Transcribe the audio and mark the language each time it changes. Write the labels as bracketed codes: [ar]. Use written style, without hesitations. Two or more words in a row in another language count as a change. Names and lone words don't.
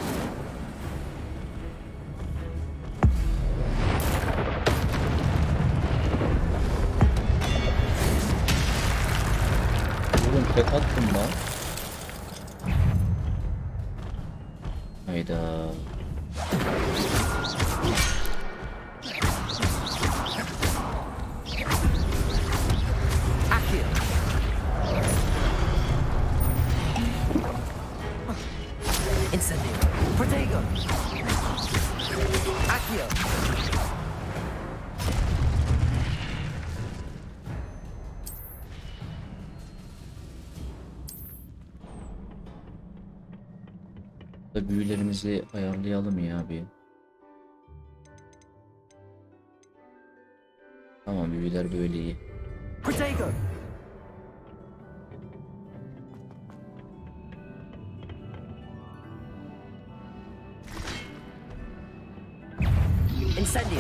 [tr] Oğlum tek attım lan. Hayda. Incendio. Protego. Accio. Büyülerimizi ayarlayalım ya bir. Tamam, büyüler böyle iyi. Protego. Incendio.